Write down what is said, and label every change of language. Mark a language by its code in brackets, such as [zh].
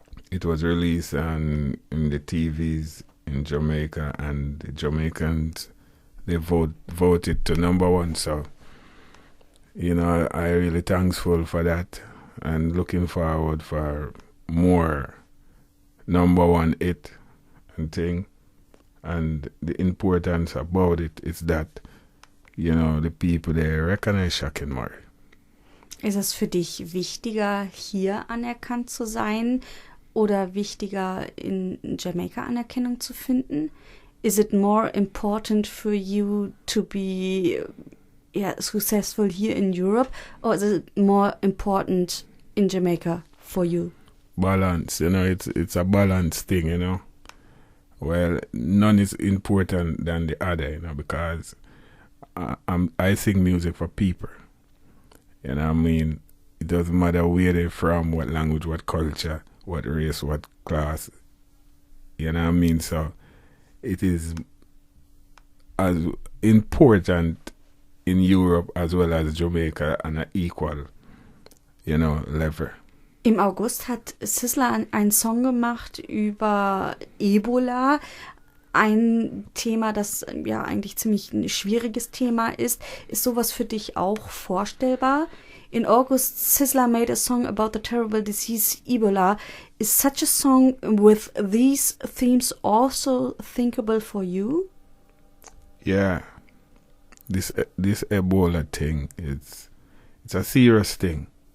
[en] It was released in the TVs in Jamaica, and the Jamaicans, they voted to number 1, so, I really thankful for that, and looking forward for more number 1 hit and thing. And the importance about it is that, the people, they recognize Shocking Murray. [de] Ist es für dich wichtiger, hier anerkannt zu sein oder wichtiger, in Jamaika Anerkennung zu finden? [en] Is it more important for you to be successful here in Europe, or is it more important in Jamaica for you? Balance, it's a balance thing, Well, none is important than the other, because I sing music for people. It doesn't matter where they're from, what language, what culture, what race, what class. So it is as important in Europe as well as Jamaica on an equal, level. [de] Im August hat Sizzla einen Song gemacht über Ebola. Ein Thema, das eigentlich ziemlich ein schwieriges Thema ist. Ist sowas für dich auch vorstellbar? [en] In August, Sizzla made a song about the terrible disease Ebola. Is such a song with these themes also thinkable for you? Yeah. This Ebola thing, it's a serious thing.